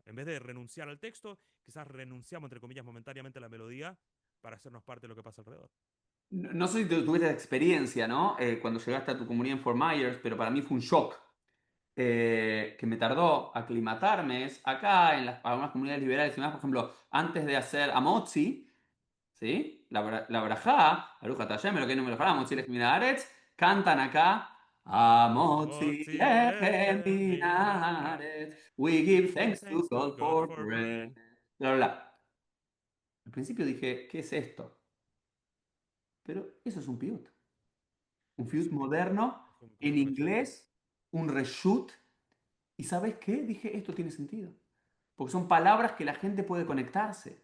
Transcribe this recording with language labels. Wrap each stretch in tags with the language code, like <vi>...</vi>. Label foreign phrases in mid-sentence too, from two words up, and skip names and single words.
<es>En vez de renunciar al texto, quizás renunciamos, entre comillas, momentáneamente a la melodía para hacernos parte de lo que pasa alrededor. No sé si tuviste esa experiencia, ¿no? Cuando llegaste a tu comunidad en Fort Myers, pero para mí fue un shock. Que me tardó aclimatarme es acá en las, algunas comunidades liberales y más, por ejemplo, antes de hacer Amotzi, ¿sí?</es> <he>La ברכה, ברוך אתה השם, אלוקינו מלך העולם, המוציא לחם מן הארץ,</he> <es>cantan acá,</es> <he>Amotzi Motzi lechem lechem min מן הארץ. haaretz,</he> <en>we We give give thanks to thanks to God God for for bread. bread. Bla, bla, bla.</en> <es>Al principio dije, ¿qué es esto? Pero eso es un piyut. Un Es piyut un piyut. moderno, Es un en</es> <he>פיוט רשות.</he> <es>inglés, un reshoot. ¿Y sabes qué? Dije, esto tiene sentido. Porque son palabras que la gente puede conectarse.</es>